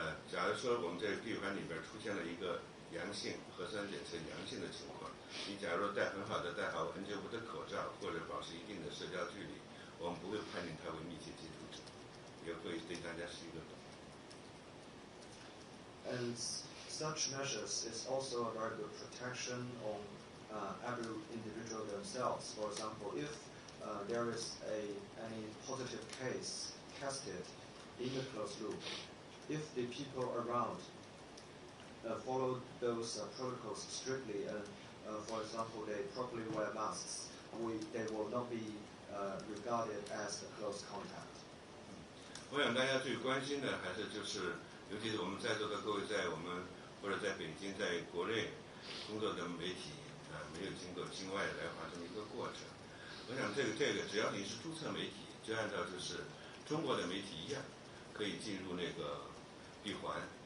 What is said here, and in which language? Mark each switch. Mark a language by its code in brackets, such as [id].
[zh] 假如说我们在闭环里边出现了一个阳性核酸检测阳性的情况，你假如戴好 N95 的口罩，或者保持一定的社交距离，我们不会判定他为密切接触者，也会对大家是一个懂。 [en] And such measures is also a very good protection on every individual themselves. For example, if there is any positive case tested in the closed loop, if the people around follow those protocols strictly and, for example, they properly wear masks, they will not be regarded as a close contact. [zh] 我想大家最关心的还是就是，尤其是我们在座的各位，在我们或者在北京，在国内工作的媒体没有经过境外来华这么一个过程。我想这个只要你是注册媒体，就按照就是中国的媒体一样，可以进入那个闭环。